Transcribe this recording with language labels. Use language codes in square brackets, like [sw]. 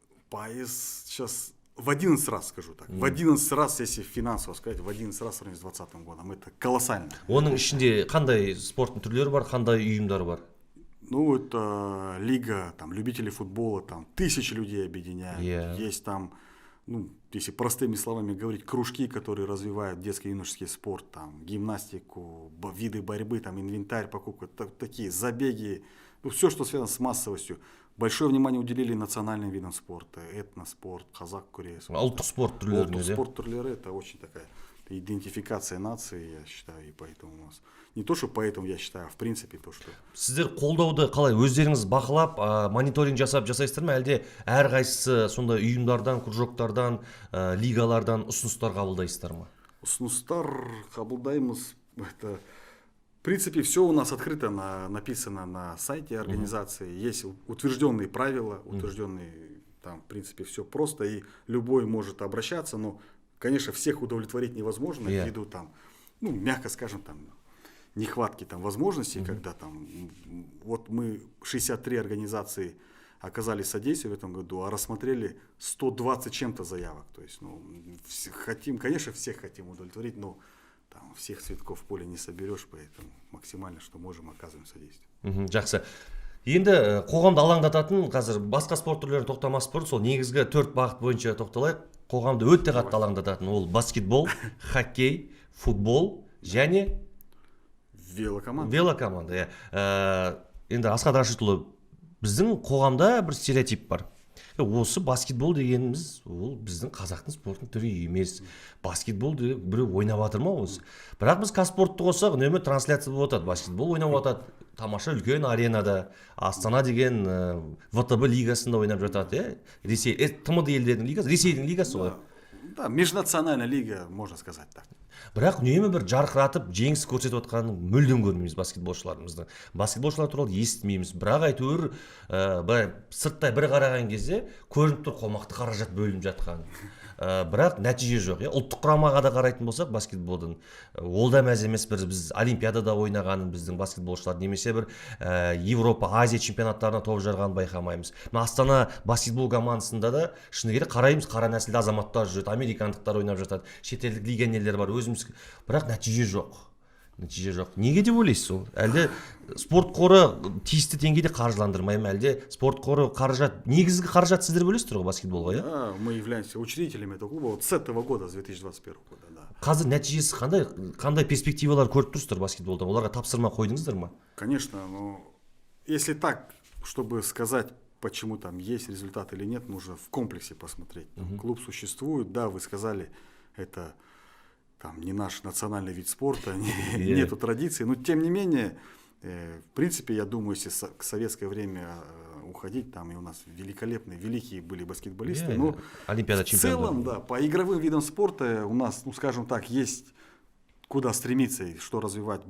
[ru] Пайыз сейчас в 11 раз, скажу так. В 11 раз, если финансово сказать, в 11 раз в сравнении с 2020 годом. Это колоссально. [kk] Оның ішінде қандай спорттың түрлері бар, қандай ұйымдар бар? [ru] Это лига любителей футбола, тысячи людей объединяют. Есть если простыми словами говорить, кружки, которые развивают детский и юношеский спорт, гимнастику, виды борьбы, инвентарь, покупка, такие забеги, Ну, все, что связано с массовостью. Большое внимание уделили национальным видам спорта, этноспорт, казак күрес. [kk] Ұлттық спорт түрлеріне Улттық де. спорт түрлері [ru] это очень такая идентификация нации, я считаю, и поэтому у нас не то, что поэтому я считаю, а в принципе то, что [kk] Сіздер қолдауды қалай өздеріңіз бақылап, мониторинг жасайсыздар ма, әлде әрқайсысы сондай ұйымдардан, кружоктардан, лигалардан ұсыныстар қабылдайсыздар ма? ұсыныстар қабылдаймыз. [ru] Это, в принципе, все у нас открыто написано на сайте организации. Есть утвержденные правила, утвержденные, там, в принципе, все просто, и любой может обращаться, но, конечно, всех удовлетворить невозможно, ввиду там, ну, мягко скажем, там, нехватки там возможностей, когда там, вот мы 63 организации оказали содействие в этом году, а рассмотрели 120 чем-то заявок. То есть, ну, хотим, конечно, всех хотим удовлетворить, но там всех цветков в поле не соберешь, поэтому максимально, что можем, оказываем содействие. [kk] Жақсы. Енді қоғамды алаңдататын, қазір басқа спорт түрлерін тоқтамас бұрын, сол негізгі 4 бағыт бойынша тоқталайық. Қоғамды өте қатты алаңдататын ол баскетбол, хоккей, футбол және велокоманда. Енді Асхат Рашидұлы, біздің қоғамда бір стереотип бар. Осы баскетбол дегеніміз, ол біздің қазақтың спорттың түрі емес. Баскетбол деп біреу ойнап жатыр ма осы? Бірақ біз Қазспортты қоссақ, үнемі трансляция болып жатады. Баскетбол ойнап жатады. Тамаша үлкен аренада, Астана деген ВТБ лигасында ойнап жатады. Ресей, ТМД елдердің лигасы, Ресейдің лигасы ғой. [ru] Да, межнациональная лига, можно сказать так. [kk] Бірақ үнемі бір жарқыратып жеңіс көрсетіп отқанын мүлдем көрмейміз баскетболшыларымыздың. Баскетболшылар туралы естімейміз. Бірақ әйтеуір сырттай бір қараған кезде көрініп тұр қомақты қаражат бөлініп жатқан. Бірақ нәтиже жоқ. Ұлттық құрамаға да қарайтын болсақ баскетболдың, ол да мәз емес. Біз Олимпиадада ойнағанын біздің баскетболшылар немесе бір Европа, Азия чемпионаттарына топ жарғанын байқамаймыз. Астана баскетбол командасында да шыны керек қараймыз, қара нәсілді азаматтар жүреді, американдықтар ойнап жатады, шетелдік легионерлер бар, өзіміз. Бірақ нәтиже жоқ. Неге деп ойлайсыз ол? Әлде спорт қоры тиісті деңгейде қаржыландырмай ма? Әлде спорт қоры қаражат, негізгі қаражат сіздер бөлесіздер ғой баскетболға, иә? [ru] Да, мы являемся учредителями этого клуба вот с этого года, с 2021 года, да. [kk] Қазір нәтижесі қандай перспективалар көріп тұрсыздар баскетболдан? Оларға тапсырма қойдыңыздар ма? [ru] Конечно, но если так, чтобы сказать, почему там есть результат или нет, нужно в комплексе посмотреть. Клуб существует, да, вы сказали, это там не наш национальный вид спорта, нету традиций, но тем не менее, в принципе, я думаю, если к советское время уходить, там и у нас великолепные, великие были баскетболисты, но в целом, да, по игровым видам спорта у нас, ну, скажем так, есть куда стремиться и что развивать.